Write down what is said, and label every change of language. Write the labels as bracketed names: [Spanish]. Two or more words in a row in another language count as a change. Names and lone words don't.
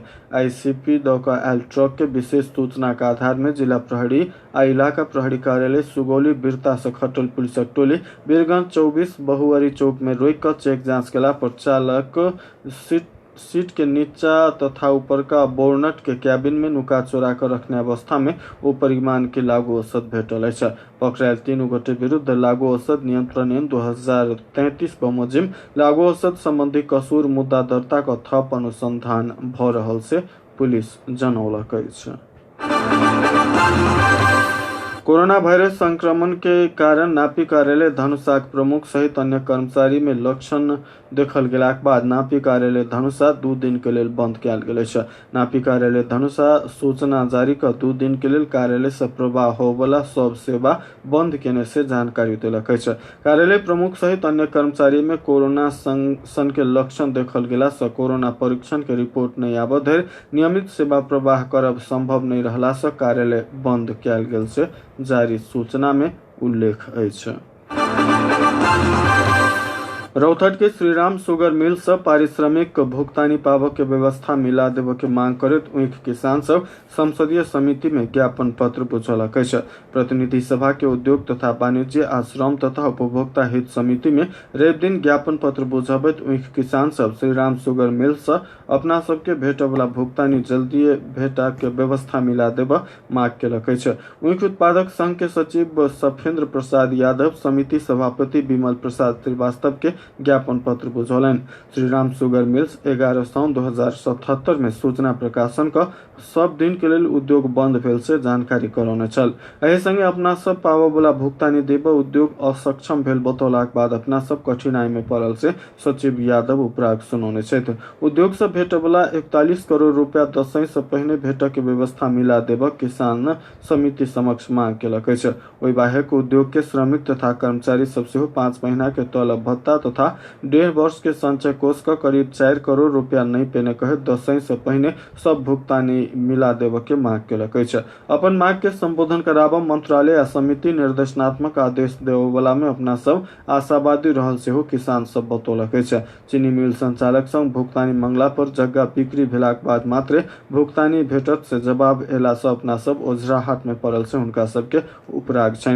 [Maithili] आईसीपी द क आयल ट्रक के विशेष सूचना के आधार में जिला प्रहरी आ इलाका प्रहरी कार्यालय सुगौली बिरता से खटल पुलिसक टोली वीरगंज 24 बहुअरी चौक में रोक कर चेक जांच केला पर चालक सीट के नीचा तथा ऊपर का बोर्नट के कैबिन में नुका चोरा कर रखने अवस्था में ओ परिमाण के लागू औषध भेटल अछि। पकड़ायल 3 गोटे विरुद्ध लागू औषध नियंत्रण ऐन 2033 बमोजिम लागू औषध संबंधी कसूर मुद्दा दर्ता क थप अनुसंधान भ रहल से पुलिस जनौलक अछि। कोरोना वायरस संक्रमण के कारण नापी कार्यालय धनुषाक प्रमुख सहित अन्य कर्मचारी में लक्षण देखल गेलाक बाद नापी कार्यालय धनुषा 2 दिन के लेल बंद कयल गेल अछि। नापी कार्यालय धनुषा सूचना जारी क 2 दिन के लेल कार्यालय से प्रवाह होबला सब सेवा बंद केने से जानकारी देलक अछि। कार्यालय प्रमुख सहित अन्य कर्मचारी में कोरोना सन के लक्षण देखल गेला से कोरोना परीक्षण के रिपोर्ट नहीं आबऽ धरि नियमित सेवा प्रवाह करब संभव नहीं रहला से कार्यालय बंद कयल गेल से जारी सूचना में उल्लेख अछि। रौतहट के श्रीराम शुगर मिल से पारिश्रमिक भुगतानी पाबऽ के व्यवस्था मिला देबऽ के मांग करैत ऊख किसान सब संसदीय समिति में ज्ञापन पत्र बुझौलक अछि। प्रतिनिधि सभा के उद्योग तथा वाणिज्य आ श्रम तथा उपभोक्ता हित समिति में रवि दिन ज्ञापन पत्र बुझाबैत ऊख किसान सब श्रीराम शुगर मिल से अपना सबके भेटऽ वाला भुगतानी जल्दी भेटा के व्यवस्था मिला देबऽ मांग केलक अछि। ऊख उत्पादक संघ के सचिव सफेंद्र प्रसाद यादव समिति सभापति विमल प्रसाद श्रीवास्तव के ज्ञापन पत्र बुझौलनि। श्रीराम शुगर मिल्स 11 साउन 2077 में सूचना प्रकाशन का सब दिन के लेल उद्योग बंद भेल से जानकारी करौने छल। एहि संगे अपना सब पाबऽ वाला भुगतानी देबऽ उद्योग असक्षम भेल बतौलाक बाद अपना सब कठिनाई में पड़ल से सचिव यादव उपराग सुनौने छथि। उद्योग से भेटऽ वाला 41 करोड़ रुपया दशई से पहिने भेटऽ के व्यवस्था मिला देबऽ किसान समिति समक्ष मांग केलक अछि। ओहि बाहेक उद्योग के श्रमिक तथा कर्मचारी सब सेहो 5 महीना के तलब भत्ता तथा 1.5 वर्ष के संचय कोष का करीब 4 करोड़ रुपया नहीं पेने कहे दशई से पहिने सब भुगतानी मिला देबऽ के मांग केलक अछि। अपन मांग के संबोधन कराबऽ मंत्रालय आ समिति निर्देशनात्मक आदेश देबऽ वाला में अपना सब आशावादी रहल सेहो किसान सब बतौलक अछि। चीनी मिल संचालक संग भुगतानी मंगला पर जगह बिक्री भेलाक बाद मात्र भुगतानी भेटत से जवाब एला से अपना सब ओझराहट में पड़ल से हुनका सब के उपराग छनि।